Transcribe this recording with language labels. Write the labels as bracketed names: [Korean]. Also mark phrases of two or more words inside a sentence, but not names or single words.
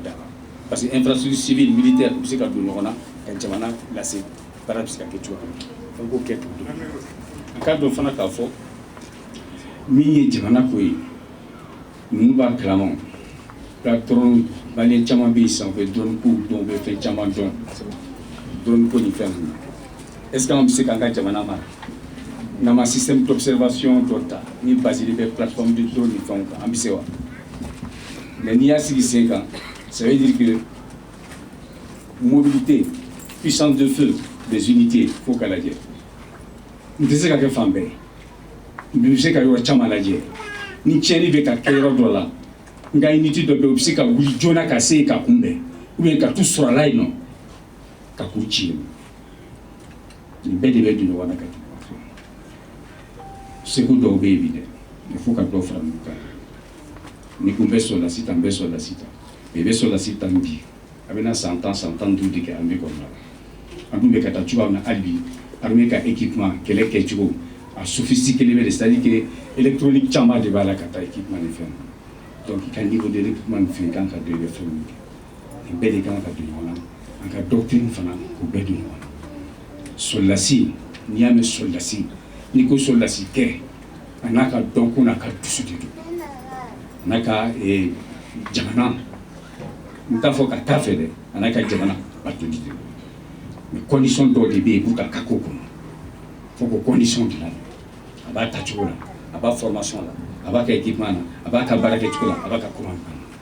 [Bambara] dan [French] parce que infrastructure civile militaire [Bambara] u bɛ se ka don ɲɔgɔn na ka jamana lase baara bɛ se ka kɛ cogoya min na an k'o kɛ k'o dɔn an ka dɔn fana k'a fɔ min ye jamana ko ye ninnu b'a kalama ka dɔrɔn maliyɛn caman bɛ yen sisan u bɛ drone ko dɔn u bɛ fɛn caman dɔn drone ko ni fɛn ninnu [French] est ce que [Bambara] an bɛ se k'an ka jamana mara n'an ma [French] système d'observation [Bambara] dɔ ta ni basé bɛ [French] plateforme de drone [Bambara] ni fɛnw kan an bɛ se wa mais n'i y'a sigi sen kan [French] ça veut dire que mobilité puissance de feu des unités [Bambara] fo ka lajɛ n tɛ se ka kɛ fan bɛɛ n bɛ se ka yɔrɔ caman lajɛ ni tiɲɛni bɛ ka kɛ yɔrɔ dɔ la n ka unité dɔ bɛ yen u bɛ se ka wuli joona ka se yen ka kunbɛn [French] ou bien [Bambara] ka t'u sɔrɔ a la yen nɔ ka k'u ci yen nin bɛɛ de bɛ don ɲɔgɔn na ka tɛmɛ seko dɔw bɛ yen bi dɛ [French] il faut [Bambara] ka dɔ fara ɲɔgɔn kan ni ko n bɛ sɔrɔdasi ta n bɛ sɔrɔdasi ta mais i bɛ sɔrɔdasi ta bi a bɛ na san 10 san 15 de kɛ armée kɔnɔna la an dun bɛ ka taa cogoya min na hali bi armée ka équipement kɛlɛ kɛcogo a sophistiqué bɛ de [French] c'est à dire que électronique [Bambara] caman de b'a la ka taa équipement ni fɛn donc i ka [French] niveau de équipement [Bambara] ni fɛn kan ka don i bɛ fɛn min kɛ nin bɛɛ de kan ka don ɲɔgɔn na an ka doctrine fana k'o bɛɛ don ɲɔgɔn na soldasi n'i y'a mɛn soldasi n'i ko soldasi kɛ a n'a ka dɔn ko n'a ka dusu de don a n'a ka jamana n t'a fɔ ka taa fɛ dɛ a n'a ka jamana bato de don mais condition dɔw de bɛ yen pour ka k'o kɔnɔ fo k'o condition dilan a b'a ta cogo la a b'a formation la a b'a ka équipement na a b'a ka baara kɛ cogo la a b'a ka courant na